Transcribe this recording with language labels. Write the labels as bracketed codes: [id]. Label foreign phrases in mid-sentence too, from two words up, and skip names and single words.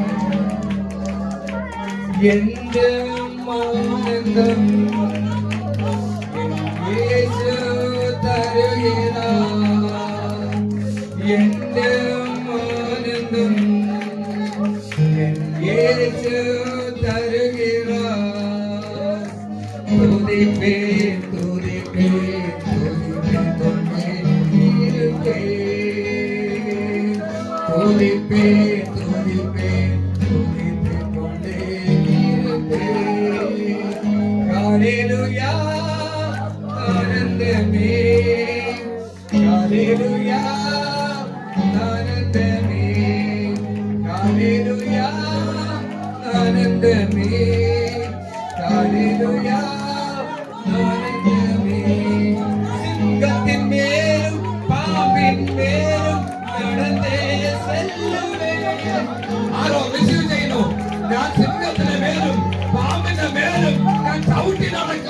[ta] என்றெ ஆனந்தம் யேசு தருகிறா, என்றெ ஆனந்தம் யேசு தருகிறா. துதிப்பேன் துதிப்பேன் துதிப்பேன் கொண்டே இருப்பேன். துதிப்பேன் துதிப்பேன் துதிப்பேன் கொண்டே இருப்பேன். ஹல்லேலூயா ஆனந்தமே, ஹல்லேலூயா ஆனந்தமே, ஹல்லேலூயா ஆனந்தமே, ஹல்லேலூயா ആനന്ദമേ. சிங்கத்தின் மேலும் பாம்பின் மேலும் நடந்தே செல்லுவேன். [ml] ആരോ റിസീവ് ചെയ്യുന്നു? ഞാൻ സിംഹത്തിന്റെ മേലും പാമ്പിന്റെ മേലും ഞാൻ ചവിട്ടി നടക്കും.